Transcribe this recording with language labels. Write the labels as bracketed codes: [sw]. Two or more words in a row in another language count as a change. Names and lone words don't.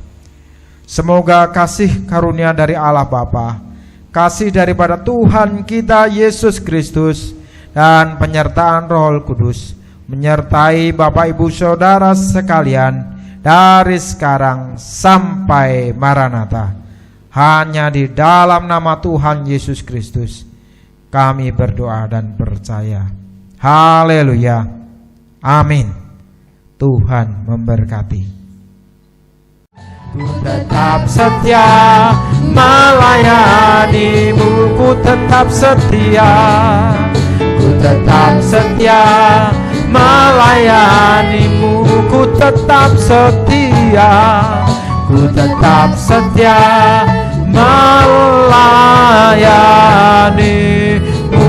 [id] Semoga kasih karunia dari Allah Bapa, kasih daripada Tuhan kita Yesus Kristus, dan penyertaan Roh Kudus menyertai Bapak Ibu Saudara sekalian dari sekarang sampai Maranatha. Hanya di dalam nama Tuhan Yesus Kristus kami berdoa dan percaya. Haleluya. Amin. Tuhan memberkati. Ku tetap setia melayani-Mu, ku tetap setia, ku tetap setia melayani-Mu, ku tetap setia, ku tetap setia melayani